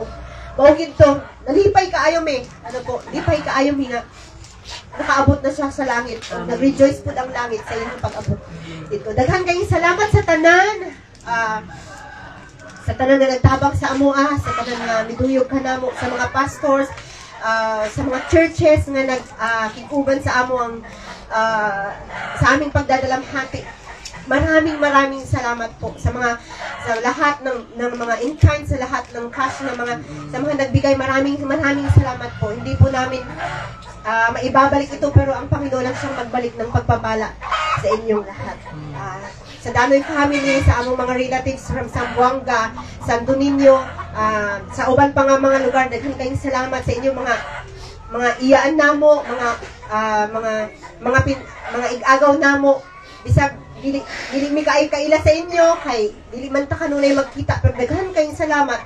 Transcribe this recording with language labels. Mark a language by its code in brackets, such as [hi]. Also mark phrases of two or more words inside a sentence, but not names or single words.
[ceb] Mao ginto, nalipay kaayo me. Ano po, lipay kaayo mi nga nakaabot na siya sa langit. [tl] Nag-rejoice po ang langit sa iyong pag-abot dito. [ceb] Daghan kayong salamat sa tanan. Sa tanan na nagtabang sa amoa, sa tanan na miduyog ka namo, sa mga pastors, sa mga churches nga nagkikuban sa amo ang [tl] sa aming pagdadalamhati. Maraming salamat po sa lahat ng mga in-kind, sa lahat ng cash sa mga nagbigay. Maraming salamat po. Hindi po namin maibabalik ito, pero ang Panginoon lang siyang magbalik ng pagpapala sa inyong lahat. [ceb] Sa Danoy family, sa among mga relatives from Zamboanga, Santo Niño, sa uban pa nga mga lugar, daghan kayong salamat sa inyong mga iyaan namo, mga igagaw namo. Bisag dili mi kaila sa inyo kay dili man ta kanunay magkita, pero daghan kayong salamat.